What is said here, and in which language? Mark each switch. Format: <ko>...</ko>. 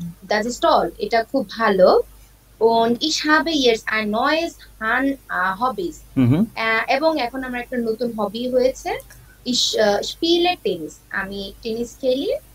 <de>Das ist toll,</de> <bn>এটা খুব ভালো।</bn> <de>Und ich habe jetzt ein neues Hobbys.</de> <bn>এবং এখন আমার একটা নতুন হবি হয়েছে,</bn> <de>ich spiele Tennis,</de> <bn>আমি টেনিস খেলি।</bn>